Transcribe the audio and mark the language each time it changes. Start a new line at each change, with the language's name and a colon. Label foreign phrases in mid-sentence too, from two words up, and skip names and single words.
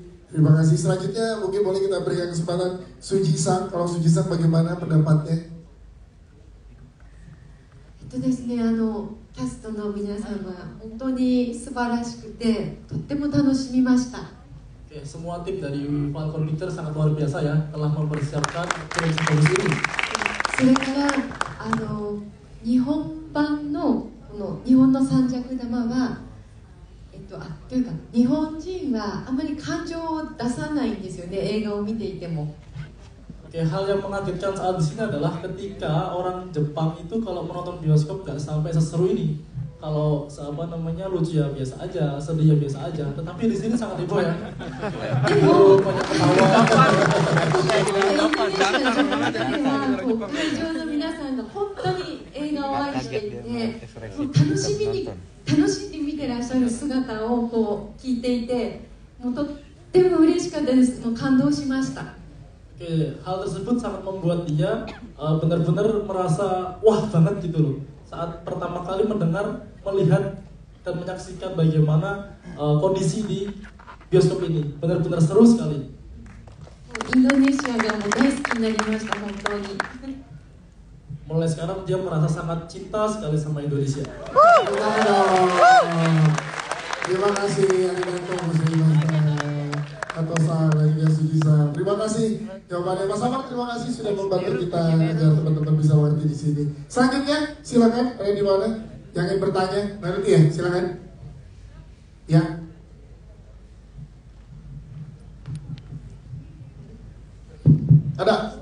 Indonesian: Terima kasih. Selanjutnya mungkin boleh kita berikan kesempatan Suji-san. Kalau Suji-san bagaimana pendapatnya?
Japanese: ですね、キャストの皆さんは本当に素晴らしくてとっても楽しみました。
Indonesian: Semua tim dari Falcon Pictures sangat luar biasa ya telah mempersiapkan film sebagus ini.
Japanese: それから日本版のこの日本の三尺玉はというか日本人はあまり感情を出さないんですよね、映画を見ていても。
Indonesian: Hal yang mengagetkan saat di sini adalah ketika orang Jepang itu kalau menonton bioskop nggak sampai seseru ini. Kalau lucu ya biasa aja, sedih ya biasa aja. Tetapi di sini sangat heboh ya. Banyak ketawa.
Japanese: 会場の皆さんが本当に映画を愛していて、楽しんで見てらっしゃる姿を聞いていて、もうとっても嬉しかったです。もう感動しました。
Indonesian: Hal tersebut sangat membuat dia benar-benar merasa wah banget gitu loh saat pertama kali melihat dan menyaksikan bagaimana kondisi di bioskop ini. Benar-benar seru sekali.
Japanese: インドネシアがもう大好きになりました本当に。
Indonesian: Mulai sekarang dia merasa sangat cinta sekali sama Indonesia. Terima kasih
Japanese: ありがとうございました
Indonesian: atas sarannya Suji-san. Terima kasih jawabannya Mas Amar, terima kasih sudah membantu kita agar teman-teman bisa mengerti di sini. Selanjutnya silakan, ada di mana yang ingin bertanya? Nanti ya, silakan. Ya. Ada.